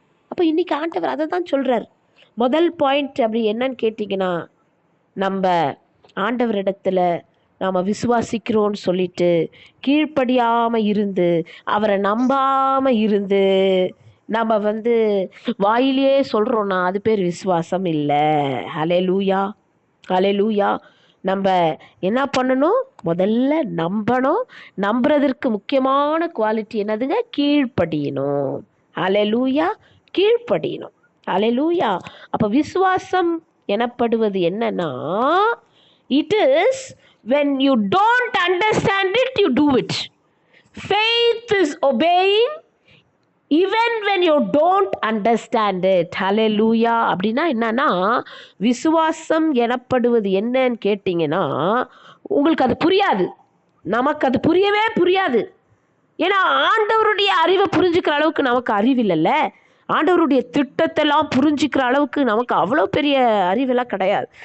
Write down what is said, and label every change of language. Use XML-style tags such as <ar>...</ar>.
<ta>அப்போ இன்னைக்கு ஆண்டவர் அதை தான் சொல்றார். முதல் பாயிண்ட் அப்படி என்னன்னு கேட்டிங்கன்னா, நம்ம ஆண்டவரிடத்துல நாம் விசுவாசிக்கிறோன்னு சொல்லிட்டு கீழ்ப்படியாமல் இருந்து, அவரை நம்பாமல் இருந்து, நம்ம வாயிலே சொல்கிறோன்னா அது பேர் விசுவாசம் இல்லை. ஹல்லேலூயா, ஹல்லேலூயா. நம்ம என்ன பண்ணணும்? முதல்ல நம்பணும். நம்புறதற்கு முக்கியமான குவாலிட்டி என்னதுங்க? கீழ்ப்படியணும். ஹல்லேலூயா, கீழ்ப்படியணும். ஹல்லேலூயா. அப்போ விசுவாசம் எனப்படுவது என்னன்னா,</ta> <en>it is when you don't understand it, you do it. Faith is obeying even when you don't understand it. Hallelujah.</en> <ta>அப்படின்னா என்னன்னா, விசுவாசம் எனப்படுவது என்னன்னு கேட்டிங்கன்னா, உங்களுக்கு அது புரியாது, நமக்கு அது புரியவே புரியாது. ஏன்னா ஆண்டவருடைய அறிவை புரிஞ்சுக்கிற அளவுக்கு நமக்கு அறிவு இல்லைல்ல. ஆண்டவருடைய திட்டத்தெல்லாம் புரிஞ்சுக்கிற அளவுக்கு நமக்கு அவ்வளோ பெரிய அறிவெல்லாம் கிடையாது.</ta>